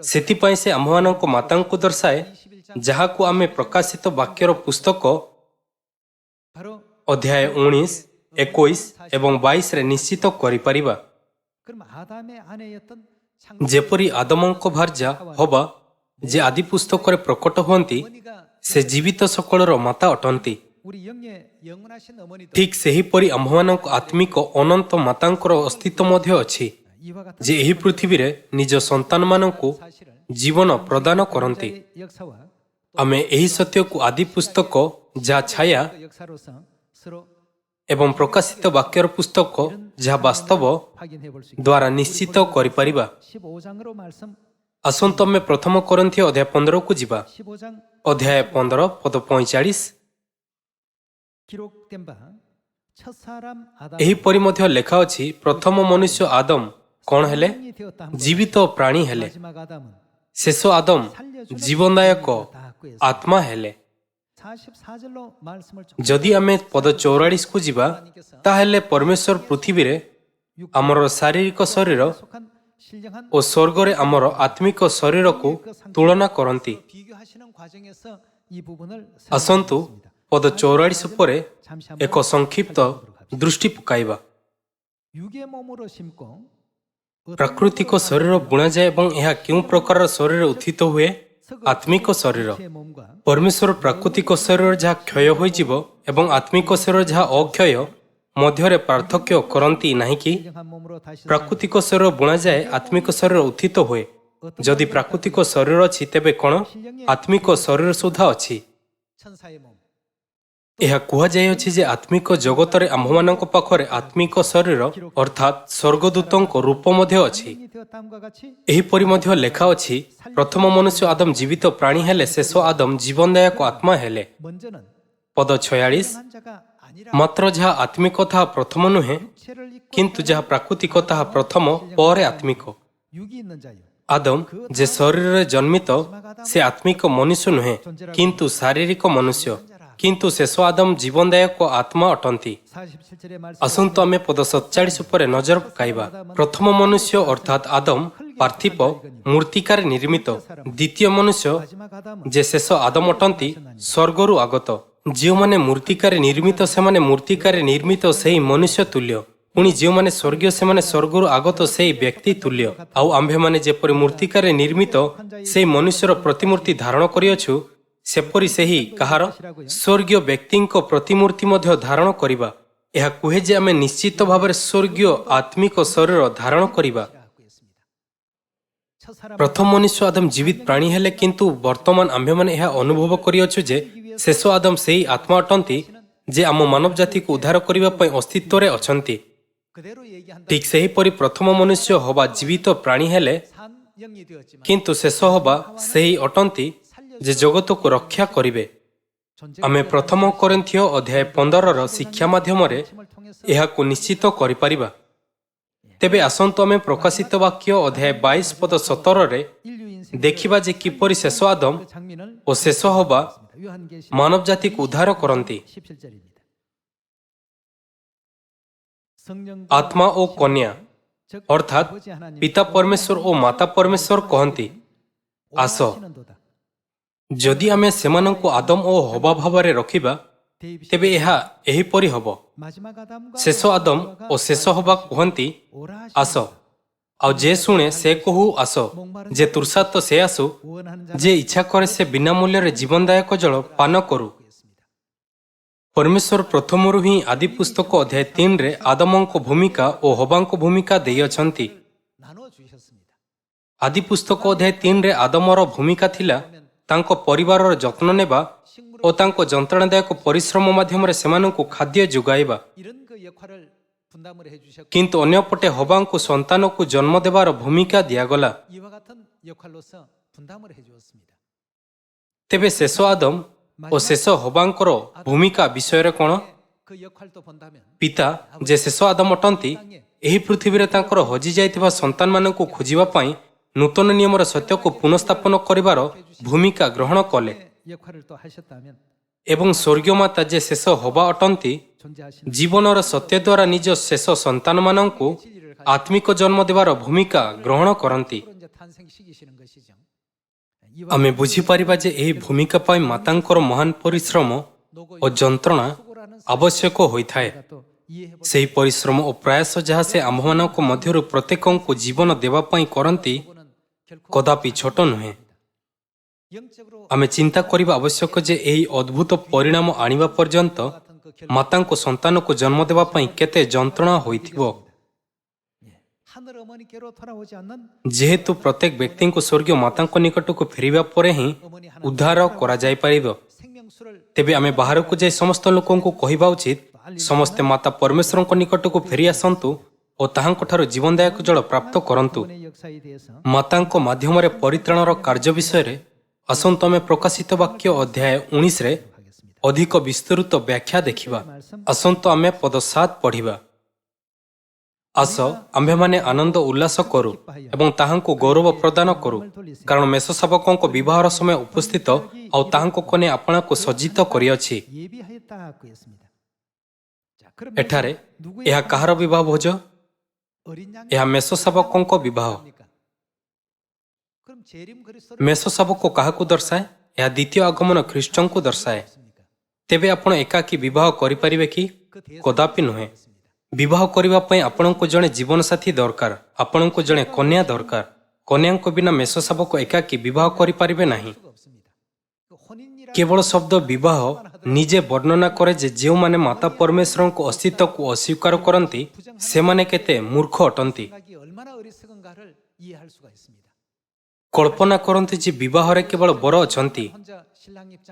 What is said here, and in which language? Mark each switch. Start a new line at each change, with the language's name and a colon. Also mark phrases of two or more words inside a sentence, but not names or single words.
Odia: ସେଥିପାଇଁ ସେ ଆମ୍ଭମାନଙ୍କ ମାତାଙ୍କୁ ଦର୍ଶାଏ, ଯାହାକୁ ଆମେ ପ୍ରକାଶିତ ବାକ୍ୟର ପୁସ୍ତକ
Korean: 바로
Odia: ଅଧ୍ୟାୟ 19, 21 ଏବଂ 22ରେ ନିଶ୍ଚିତ କରିପାରିବା।
Korean: 그럼 아담의 아내였던
Odia: ଯେପରି ଆଦମଙ୍କ ଭାର୍ଯ୍ୟା ହବା ଯେ ଆଦି ପୁସ୍ତକରେ ପ୍ରକଟ ହୁଅନ୍ତି
Korean: 어머니가
Odia: ସେ ଜୀବିତ ସକଳର ମାତା ଅଟନ୍ତି।
Korean: 우리 영의 영원하신 어머니도
Odia: ଠିକ୍ ସେହିପରି ଆମ୍ଭମାନଙ୍କ ଆତ୍ମିକ ଅନନ୍ତ ମାତାଙ୍କର ଅସ୍ତିତ୍ୱ ମଧ୍ୟ ଅଛି,
Korean: 이와 같은
Odia: ଯେ ଏହି ପୃଥିବୀରେ ନିଜ ସନ୍ତାନମାନଙ୍କୁ
Korean: 사실을
Odia: ଜୀବନ ପ୍ରଦାନ କରନ୍ତି।
Korean: 자의 역사와
Odia: ଆମେ ଏହି ସତ୍ୟକୁ ଆଦି ପୁସ୍ତକ ଯାହା ଛାୟା
Korean: 또 역사로서 서로
Odia: ଏବଂ ପ୍ରକାଶିତ ବାକ୍ୟର ପୁସ୍ତକ ଯାହା ବାସ୍ତବ
Korean: 확인해 볼 수 있습니다.
Odia: ଦ୍ୱାରା ନିଶ୍ଚିତ କରିପାରିବା।
Korean: 15장으로 말씀
Odia: ଆସନ୍ତୁ ଆମେ ପ୍ରଥମ କରନ୍ଥୀୟ ଅଧ୍ୟାୟ 15କୁ ଯିବା।
Korean: 15장
Odia: ଅଧ୍ୟାୟ 15 ପଦ 45।
Korean: 기록된 바 첫사람 아담
Odia: ଏହିପରି ମଧ୍ୟ ଲେଖା ଅଛି, ପ୍ରଥମ ମନୁଷ୍ୟ ଆଦମ କ'ଣ ହେଲେ?
Korean: 이 되었다 한
Odia: ଜୀବିତ ପ୍ରାଣୀ ହେଲେ।
Korean: 마지막 아담은
Odia: ଶେଷ ଆଦମ ଜୀବନଦାୟକ ଆତ୍ମା ହେଲେ।
Korean: 44절로 말씀을 좀
Odia: ଯଦି ଆମେ ପଦ 44କୁ ଯିବା ତାହେଲେ ପରମେଶ୍ୱର ପୃଥିବୀରେ ଆମର ଶାରୀରିକ ଶରୀର
Korean: 속한 신령한
Odia: ଓ ସ୍ୱର୍ଗରେ ଆମର ଆତ୍ମିକ ଶରୀରକୁ ତୁଳନା କରନ୍ତି।
Korean: 비교하시는 과정에서 이 부분을
Odia: ଆସନ୍ତୁ ପଦ 44 ଉପରେ
Korean: 잠시
Odia: ଏକ
Korean: 한번
Odia: ସଂକ୍ଷିପ୍ତ ଦୃଷ୍ଟି ପକାଇବା।
Korean: 육의 몸으로 심고
Odia: ପ୍ରାକୃତିକ ଶରୀର ବୁଣାଯାଏ ଏବଂ ଏହା କେଉଁ ପ୍ରକାରର ଶରୀର ଉତ୍ଥିତ ହୁଏ? ଆତ୍ମିକ ଶରୀର।
Korean: 제 몸과
Odia: ପରମେଶ୍ୱର ପ୍ରାକୃତିକ ଶରୀର ଯାହା କ୍ଷୟ ହୋଇଯିବ ଏବଂ ଆତ୍ମିକ ଶରୀର ଯାହା ଅକ୍ଷୟ ମଧ୍ୟରେ ପାର୍ଥକ୍ୟ କରନ୍ତି ନାହିଁ କି?
Korean: 신령한 몸으로 다시
Odia: ପ୍ରାକୃତିକ ଶରୀର ବୁଣାଯାଏ, ଆତ୍ମିକ ଶରୀର ଉତ୍ଥିତ ହୁଏ। ଯଦି ପ୍ରାକୃତିକ ଶରୀର ଅଛି ତେବେ କ'ଣ ଆତ୍ମିକ ଶରୀର ସୁଦ୍ଧା ଅଛି?
Korean: 천사의 몸
Odia: ଏହା କୁହାଯାଇଅଛି ଯେ ଆତ୍ମିକ ଜଗତରେ ଆମ୍ଭମାନଙ୍କ ପାଖରେ ଆତ୍ମିକ ଶରୀର ଅର୍ଥାତ୍ ସ୍ୱର୍ଗଦୂତଙ୍କ ରୂପ ମଧ୍ୟ ଅଛି।
Korean: 영이 되었다함과 같이
Odia: ଏହିପରି ମଧ୍ୟ ଲେଖା ଅଛି, ପ୍ରଥମ ମନୁଷ୍ୟ ଆଦମ ଜୀବିତ ପ୍ରାଣୀ ହେଲେ, ଶେଷ ଆଦମ ଜୀବନଦାୟକ ଆତ୍ମା ହେଲେ।
Korean: 먼저는
Odia: ପଦ 46।
Korean: 한 자가 아니라
Odia: ମାତ୍ର ଯାହା ଆତ୍ମିକ ତାହା ପ୍ରଥମ ନୁହେଁ,
Korean: 육체를 입고
Odia: କିନ୍ତୁ ଯାହା ପ୍ରାକୃତିକ ତାହା ପ୍ରଥମ, ପରେ ଆତ୍ମିକ।
Korean: 육이 있는 자요.
Odia: ଆଦମ ଯେ ଶରୀରରେ ଜନ୍ମିତ ସେ ଆତ୍ମିକ ମନୁଷ୍ୟ ନୁହେଁ, କିନ୍ତୁ ଶାରୀରିକ ମନୁଷ୍ୟ। କିନ୍ତୁ ଶେଷ ଆଦମ ଜୀବନଦାୟକ ଆତ୍ମା ଅଟନ୍ତି।
Korean: 47절의 말씀
Odia: ଆସନ୍ତୁ ଆମେ ପଦ 47 ଉପରେ ନଜର ପକାଇବା। ପ୍ରଥମ ମନୁଷ୍ୟ ଅର୍ଥାତ୍ ଆଦମ ପାର୍ଥିବ ମୂର୍ତ୍ତିକାରେ ନିର୍ମିତ। ଦ୍ୱିତୀୟ ମନୁଷ୍ୟ
Korean: 마지막 아담은
Odia: ଯେ ଶେଷ ଆଦମ ଅଟନ୍ତି ସ୍ୱର୍ଗରୁ ଆଗତ। ଯେଉଁମାନେ ମୂର୍ତ୍ତିକାରେ ନିର୍ମିତ ସେମାନେ ମୂର୍ତ୍ତିକାରେ ନିର୍ମିତ ସେହି ମନୁଷ୍ୟ ତୁଲ୍ୟ। ପୁଣି ଯେଉଁମାନେ ସ୍ୱର୍ଗୀୟ ସେମାନେ ସ୍ୱର୍ଗରୁ ଆଗତ ସେହି ବ୍ୟକ୍ତି ତୁଲ୍ୟ। ଆଉ ଆମ୍ଭେମାନେ ଯେପରି ମୂର୍ତ୍ତିକାରେ ନିର୍ମିତ ସେହି ମନୁଷ୍ୟର ପ୍ରତିମୂର୍ତ୍ତି ଧାରଣ କରିଅଛୁ, ସେପରି ସେହି କାହାର ସ୍ୱର୍ଗୀୟ ବ୍ୟକ୍ତିଙ୍କ ପ୍ରତିମୂର୍ତ୍ତି ମଧ୍ୟ ଧାରଣ କରିବା। ଏହା କୁହେ ଯେ ଆମେ ନିଶ୍ଚିତ ଭାବରେ ସ୍ୱର୍ଗୀୟ ଆତ୍ମିକ ଶରୀର ଧାରଣ କରିବା।
Korean: 하고 있습니다. 첫 사람
Odia: ପ୍ରଥମ ମନୁଷ୍ୟ ଆଦମ ଜୀବିତ ପ୍ରାଣୀ ହେଲେ, କିନ୍ତୁ ବର୍ତ୍ତମାନ ଆମ୍ଭେମାନେ ଏହା ଅନୁଭବ କରିଅଛୁ ଯେ ଶେଷ ଆଦମ ସେହି ଆତ୍ମା ଅଟନ୍ତି ଯେ ଆମ ମାନବ ଜାତିକୁ ଉଦ୍ଧାର କରିବା ପାଇଁ ଅସ୍ତିତ୍ୱରେ ଅଛନ୍ତି।
Korean: 그대로 얘기한다.
Odia: ଠିକ୍ ସେହିପରି ପ୍ରଥମ ମନୁଷ୍ୟ ହବା ଜୀବିତ ପ୍ରାଣୀ ହେଲେ,
Korean: 산 영이 되었지만
Odia: କିନ୍ତୁ ଶେଷ ହବା ସେହି ଅଟନ୍ତି ଯେ ଜଗତକୁ ରକ୍ଷା କରିବେ।
Korean: 존재
Odia: ଆମେ ପ୍ରଥମ କରିନ୍ଥିୟ ଅଧ୍ୟାୟ 15ର ଶିକ୍ଷା ମାଧ୍ୟମରେ
Korean: 힘을 통해서
Odia: ଏହାକୁ ନିଶ୍ଚିତ କରିପାରିବା। ତେବେ ଆସନ୍ତୁ ଆମେ ପ୍ରକାଶିତ ବାକ୍ୟ ଅଧ୍ୟାୟ 22 ପଦ 17ରେ
Korean: 인류 인생
Odia: ଦେଖିବା ଯେ କିପରି ଶେଷ ଆଦମ
Korean: 그 장면을
Odia: ଓ ଶେଷ ହବା
Korean: 요한계시
Odia: ମାନବ ଜାତିକୁ ଉଦ୍ଧାର କରନ୍ତି।
Korean: 17절입니다. 성령
Odia: ଆତ୍ମା ଓ କନ୍ୟା
Korean: 즉
Odia: ଅର୍ଥାତ୍
Korean: 아버지 하나님
Odia: ପିତା ପରମେଶ୍ୱର ଓ ମାତା ପରମେଶ୍ୱର କହନ୍ତି, ଆସ।
Korean: 오하시는도다.
Odia: ଯଦି ଆମେ ସେମାନଙ୍କୁ ଆଦମ ଓ ହବା ଭାବରେ ରଖିବା,
Korean: 대입
Odia: ତେବେ ଏହା ଏହିପରି ହେବ।
Korean: 마지막 아담과
Odia: ଶେଷ ଆଦମ ଓ ଶେଷ ହବା କୁହନ୍ତି,
Korean: 오라하시는
Odia: ଆସ। ଆଉ ଯେ ଶୁଣେ ସେ କହୁ, ଆସ। ଯେ ତୃଷାର୍ତ୍ତ ସେ ଆସୁ,
Korean: 원하는
Odia: ଯେ ଇଚ୍ଛା କରେ ସେ ବିନା ମୂଲ୍ୟରେ ଜୀବନଦାୟକ ଜଳ ପାନ କରୁ।
Korean: 자였습니다.
Odia: ପରମେଶ୍ୱର ପ୍ରଥମରୁ ହିଁ ଆଦି ପୁସ୍ତକ ଅଧ୍ୟାୟ 3ରେ ଆଦମଙ୍କ ଭୂମିକା ଓ ହବାଙ୍କ ଭୂମିକା ଦେଇଅଛନ୍ତି।
Korean: 나눠 주셨습니다.
Odia: ଆଦି ପୁସ୍ତକ ଅଧ୍ୟାୟ 3ରେ ଆଦମର ଭୂମିକା ଥିଲା ତାଙ୍କ ପରିବାରର ଯତ୍ନ ନେବା ଓ ତାଙ୍କ ଯନ୍ତ୍ରଣାଦାୟକ ପରିଶ୍ରମ ମାଧ୍ୟମରେ ସେମାନଙ୍କୁ ଖାଦ୍ୟ ଯୋଗାଇବା।
Korean: 이런 그 역할을 분담을 해주셨고
Odia: କିନ୍ତୁ ଅନ୍ୟପଟେ ହବାଙ୍କୁ ସନ୍ତାନକୁ ଜନ୍ମ ଦେବାର ଭୂମିକା ଦିଆଗଲା।
Korean: 이와 같은 역할로서 분담을 해주었습니다.
Odia: ତେବେ ଶେଷ ଆଦମ ଓ ଶେଷ ହବାଙ୍କର ଭୂମିକା ବିଷୟରେ କ'ଣ?
Korean: 그 역할도 본다면
Odia: ପିତା ଯେ ଶେଷ ଆଦମ ଅଟନ୍ତି, ଏହି ପୃଥିବୀରେ ତାଙ୍କର ହଜିଯାଇଥିବା ସନ୍ତାନମାନଙ୍କୁ ଖୋଜିବା ପାଇଁ ନୂତନ ନିୟମର ସତ୍ୟକୁ ପୁନଃସ୍ଥାପନ କରିବାର ଭୂମିକା ଗ୍ରହଣ କଲେ।
Korean: 역할을 또 하셨다면
Odia: ଏବଂ ସ୍ୱର୍ଗୀୟ ମାତା ଯେ ଶେଷ ହବା ଅଟନ୍ତି,
Korean: 존재하시는
Odia: ଜୀବନର ସତ୍ୟ ଦ୍ୱାରା ନିଜ ଶେଷ ସନ୍ତାନମାନଙ୍କୁ ଆତ୍ମିକ ଜନ୍ମ ଦେବାର ଭୂମିକା ଗ୍ରହଣ କରନ୍ତି।
Korean: 이제 탄생시키시는 것이죠.
Odia: ଆମେ ବୁଝିପାରିବା ଯେ ଏହି ଭୂମିକା ପାଇଁ ମାତାଙ୍କର ମହାନ ପରିଶ୍ରମ ଓ ଯନ୍ତ୍ରଣା ଆବଶ୍ୟକ ହୋଇଥାଏ।
Korean: 또 이해해볼
Odia: ସେହି ପରିଶ୍ରମ ଓ ପ୍ରୟାସ ଯାହା ସେ ଆମ୍ଭମାନଙ୍କ ମଧ୍ୟରୁ ପ୍ରତ୍ୟେକଙ୍କୁ ଜୀବନ ଦେବା ପାଇଁ କରନ୍ତି,
Korean: 부분은 결코
Odia: କଦାପି ଛୋଟ ନୁହେଁ।
Korean: 영적으로
Odia: ଆମେ ଚିନ୍ତା କରିବା ଆବଶ୍ୟକ ଯେ ଏହି ଅଦ୍ଭୁତ ପରିଣାମ ଆଣିବା ପର୍ଯ୍ୟନ୍ତ
Korean: 같은 그 결
Odia: ମାତାଙ୍କୁ ସନ୍ତାନକୁ ଜନ୍ମ ଦେବା ପାଇଁ କେତେ ଯନ୍ତ୍ରଣା ହୋଇଥିବ।
Korean: 하늘 어머니께로 돌아오지 않는
Odia: ଯେହେତୁ ପ୍ରତ୍ୟେକ ବ୍ୟକ୍ତିଙ୍କୁ ସ୍ୱର୍ଗୀୟ ମାତାଙ୍କ ନିକଟକୁ ଫେରିବା ପରେ ହିଁ ଉଦ୍ଧାର କରାଯାଇପାରିବ।
Korean: 생명수를
Odia: ତେବେ ଆମେ ବାହାରକୁ ଯାଇ ସମସ୍ତ ଲୋକଙ୍କୁ କହିବା ଉଚିତ, ସମସ୍ତେ ମାତା ପରମେଶ୍ୱରଙ୍କ ନିକଟକୁ ଫେରି ଆସନ୍ତୁ ଓ ତାହାଙ୍କଠାରୁ ଜୀବନଦାୟକ ଜଳ ପ୍ରାପ୍ତ କରନ୍ତୁ।
Korean: 구원의 역사에 대해서
Odia: ମାତାଙ୍କ ମାଧ୍ୟମରେ ପରିତ୍ରାଣର କାର୍ଯ୍ୟ ବିଷୟରେ ଆସନ୍ତୁ ଆମେ ପ୍ରକାଶିତ ବାକ୍ୟ ଅଧ୍ୟାୟ 19ରେ
Korean: 하겠습니다.
Odia: ଅଧିକ ବିସ୍ତୃତ ବ୍ୟାଖ୍ୟା ଦେଖିବା। ଆସନ୍ତୁ ଆମେ ପଦ 7 ପଢ଼ିବା। ଆସ, ଆମ୍ଭେମାନେ ଆନନ୍ଦ ଉଲ୍ଲାସ କରୁ ଏବଂ ତାହାଙ୍କୁ ଗୌରବ ପ୍ରଦାନ କରୁ, କାରଣ ମେଷଶାବକଙ୍କ ବିବାହର ସମୟ ଉପସ୍ଥିତ ଆଉ ତାହାଙ୍କ କନ୍ୟା ଆପଣାକୁ ସଜ୍ଜିତ କରିଅଛି।
Korean: 예비하였다고 했습니다. 자, 그럼
Odia: ଏଠାରେ
Korean: 누구의
Odia: ଏହା କାହାର ବିବାହ ଭୋଜ?
Korean: 어린 양
Odia: ଏହା ମେଷଶାବକଙ୍କ ବିବାହ।
Korean: 그럼 재림 그리스도를
Odia: ମେଷଶାବକ କାହାକୁ ଦର୍ଶାଏ? ଏହା ଦ୍ୱିତୀୟ ଆଗମନ ଖ୍ରୀଷ୍ଟଙ୍କୁ ଦର୍ଶାଏ। ତେବେ ଆପଣ ଏକାକୀ ବିବାହ କରିପାରିବେ କି? କଦାପି ନୁହେଁ। ବିବାହ କରିବା ପାଇଁ ଆପଣଙ୍କୁ ଜଣେ ଜୀବନସାଥୀ ଦରକାର। ଆପଣଙ୍କୁ ଜଣେ କନ୍ୟା ଦରକାର। କନ୍ୟାଙ୍କ ବିନା ମେଷଶାବକ ଏକାକୀ ବିବାହ କରିପାରିବେ ନାହିଁ।
Korean: 수가 없습니다. 그 혼인이라는
Odia: କେବଳ ଶବ୍ଦ ବିବାହ ନିଜେ ବର୍ଣ୍ଣନା କରେ ଯେ ଯେଉଁମାନେ ମାତା ପରମେଶ୍ୱରଙ୍କ ଅସ୍ତିତ୍ୱକୁ ଅସ୍ୱୀକାର କରନ୍ତି, ସେମାନେ କେତେ ମୂର୍ଖ ଅଟନ୍ତି।
Korean: 생각이 얼마나 어리석은가를 이해할 수가 있습니다.
Odia: କଳ୍ପନା କରନ୍ତୁ ଯେ ବିବାହରେ କେବଳ ବର ଅଛନ୍ତି।
Korean: 혼자 신랑 입장